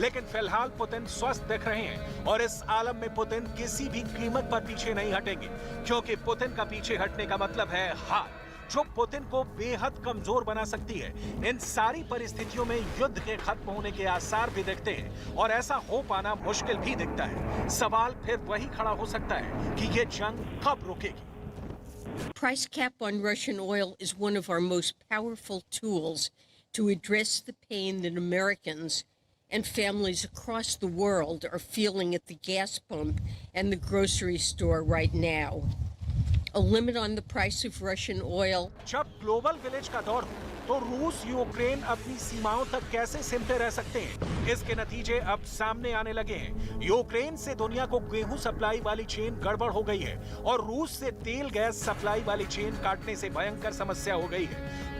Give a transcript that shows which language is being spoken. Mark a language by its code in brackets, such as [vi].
[hi] लेकिन फिलहाल पुतिन स्वस्थ दिख रहे हैं और इस आलम में पुतिन किसी भी कीमत पर पीछे नहीं हटेंगे, क्योंकि पुतिन का पीछे हटने का मतलब है हार, जो पुतिन को बेहद कमजोर बना सकती है। इन सारी परिस्थितियों में युद्ध के खत्म होने के आसार भी दिखते हैं और ऐसा हो पाना मुश्किल भी दिखता है। सवाल फिर वही खड़ा हो सकता है कि ये जंग कब रुकेगी। [en] Price cap on Russian oil is one of our most powerful tools to address the pain that Americans and families across the world are feeling at the gas pump and the grocery store right now. A limit on the price of Russian oil. [hi] जब global village का दौर हो तो रूस Ukraine अपनी सीमाओं तक कैसे सिमटे रह सकते हैं, इसके नतीजे अब सामने आने लगे हैं। यूक्रेन से दुनिया को गेहूं सप्लाई वाली चेन गड़बड़ हो गई है और रूस से तेल गैस सप्लाई वाली चेन काटने से भयंकर समस्या हो गई है।